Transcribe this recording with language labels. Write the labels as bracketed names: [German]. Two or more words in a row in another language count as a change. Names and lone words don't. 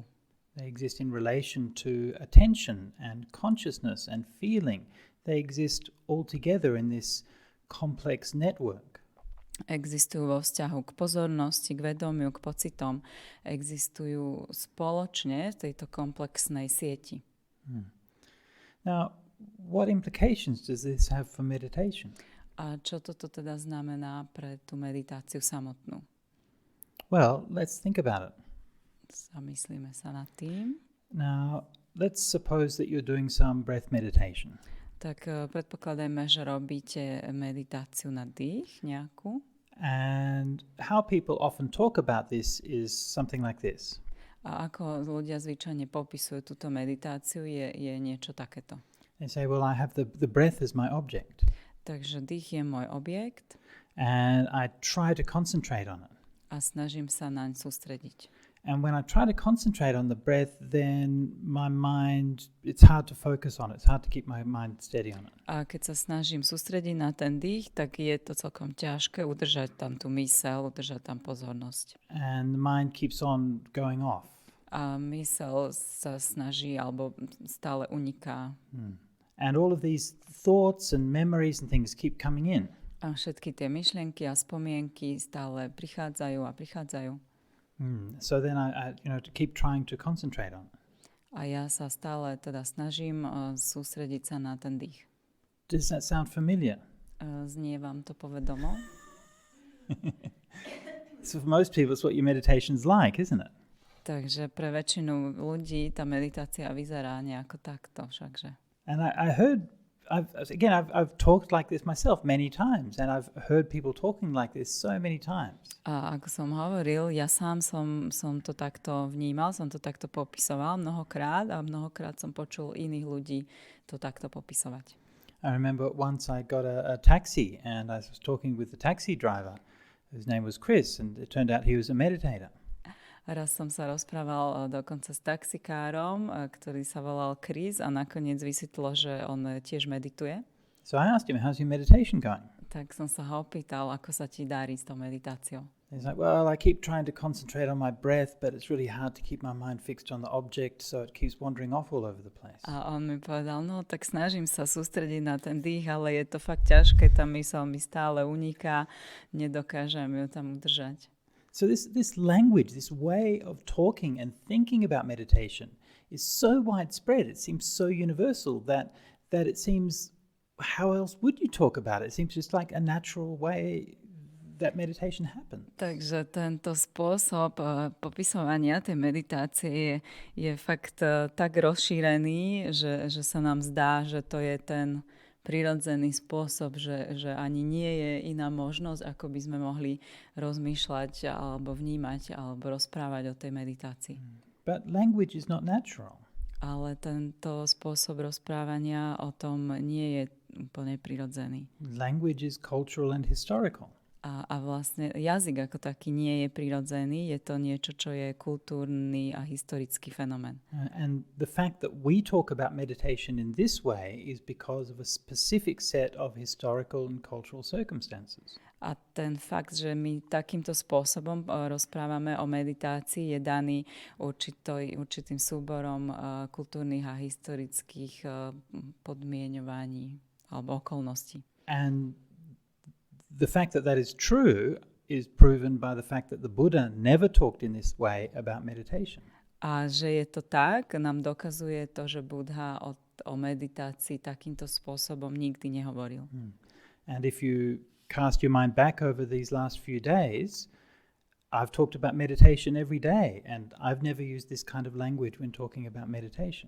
[English] They exist in relation to attention and consciousness and feeling. They exist all together in this complex network. [Slovak] Existujú vo vzťahu k pozornosti, k vedomiu, k pocitom. Existujú spoločne v tejto komplexnej sieti. [English] Now, what implications does this have for meditation? [Slovak] A čo toto teda znamená pre tú meditáciu samotnú? [English] Well, let's think about it. [Slovak] Zamyslíme sa nad tým. [English] Now, let's suppose that you're doing some breath meditation. [Slovak] Tak predpokladajme, že robíte meditáciu na dých nejakú. [English] And how people often talk about this is something like this. [Slovak] A ako ľudia zvyčajne popisujú túto meditáciu, je niečo takéto. [English] They say, well, I have the breath as my object. [Slovak] Takže dých je môj objekt. [English] And I try to concentrate on it. [Slovak] A snažím sa naň sústrediť. [English] And when I try to concentrate on the breath, then my mind, it's hard to focus on it. It's hard to keep my mind steady on it. [Slovak] A keď sa snažím sústrediť na ten dých, tak je to celkom ťažké udržať tam tú myseľ, udržať tam pozornosť. [English] And the mind keeps on going off. [Slovak] A myseľ sa snaží, alebo stále uniká. [English] And all of these thoughts and memories and things keep coming in. [Slovak] A všetky tie myšlienky a spomienky stále prichádzajú a prichádzajú. [English] So then I to keep trying to concentrate on it. [Slovak] A ja sa stále teda snažím sústrediť sa na ten dých. [English] Does that sound familiar? [Slovak] Znie vám to povedomo? [English] So for most people it's what your meditation's like, isn't it? [Slovak] Takže pre väčšinu ľudí tá meditácia vyzerá nejako takto všakže. [English] And I heard, I've talked like this myself many times, and I've heard people talking like this so many times. [Slovak] A ako som hovoril, ja sám som to takto vnímal, som to takto popisoval mnohokrát a mnohokrát som počul iných ľudí to takto popisovať. [English] I remember once I got a taxi, and I was talking with the taxi driver, whose name was Chris, and it turned out he was a meditator. [Slovak] Raz som sa rozprával dokonca s taxikárom, ktorý sa volal Chris a nakoniec vysvetlo, že on tiež medituje. [English] So I asked him, how's your meditation going? [Slovak] Tak som sa ho opýtal, ako sa ti darí s tou meditáciou. [English] He's like, well, I keep trying to concentrate on my breath, but it's really hard to keep my mind fixed on the object, so it keeps wandering off all over the place. [Slovak] A on mi povedal, no tak snažím sa sústrediť na ten dých, ale je to fakt ťažké, tá myseľ mi stále uniká, nedokážem ju tam udržať. [English] So this language, this way of talking and thinking about meditation is so widespread, it seems so universal that it seems how else would you talk about it? It seems just like a natural way that meditation happens. [Slovak] Takže tento spôsob popisovania tej meditácie je fakt tak rozšírený, že sa nám zdá, že to je ten prirodzený spôsob, že ani nie je iná možnosť, ako by sme mohli rozmýšľať alebo vnímať alebo rozprávať o tej meditácii. [English] But language is not natural. [Slovak] Ale tento spôsob rozprávania o tom nie je úplne prirodzený. [English] Language is cultural and historical. [Slovak] A vlastne jazyk ako taký nie je prirodzený, je to niečo, čo je kultúrny a historický fenomén. [English] And the fact that we talk about meditation in this way is because of a specific set of historical and cultural circumstances. [Slovak] A ten fakt, že my takýmto spôsobom rozprávame o meditácii, je daný určitým súborom kultúrnych a historických podmienovaní alebo okolností. [English] And the fact that that is true is proven by the fact that the Buddha never talked in this way about meditation. [Slovak] A že je to tak, nám dokazuje to, že Buddha o meditácii takýmto spôsobom nikdy nehovoril. [English] And if you cast your mind back over these last few days, I've talked about meditation every day, and I've never used this kind of language when talking about meditation.